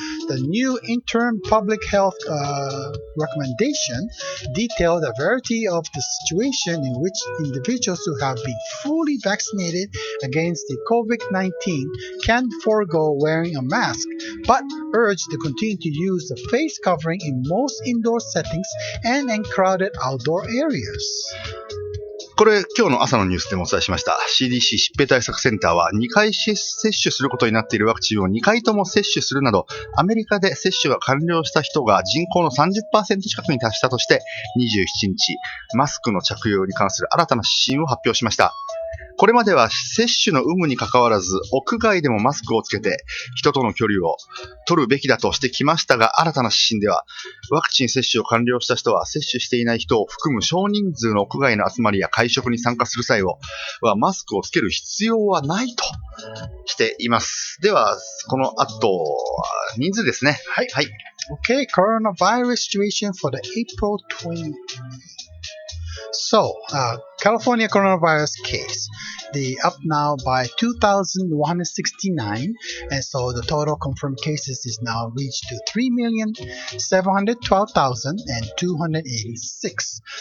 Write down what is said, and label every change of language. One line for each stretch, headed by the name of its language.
English: The new interim public health recommendation detailed a variety of the situation in which individuals who have been fully vaccinated against the COVID-19 can forego wearing a mask, but urged to continue to use the face covering in most indoor settings and in crowded outdoor areas.
Japanese: これ、今日の朝のニュースでもお伝えしました。CDC 疾病対策センターは2回接種することになっているワクチンを2回とも接種するなど、アメリカで接種が完了した人が人口の 30% 近くに達したとして、27日、マスクの着用に関する新たな指針を発表しました。これまでは接種の有無にかかわらず、屋外でもマスクをつけて人との距離を取るべきだとしてきましたが、新たな指針では、ワクチン接種を完了した人は接種していない人を含む少人数の屋外の集まりや会食に参加する際はマスクをつける必要はないとしています。では、この後、人数ですね。はい。はい。
English: Okay, coronavirus situation for the April 20th. So, California coronavirus case. They up now by 2,169, and so the total confirmed cases is now reached to 3,712,286.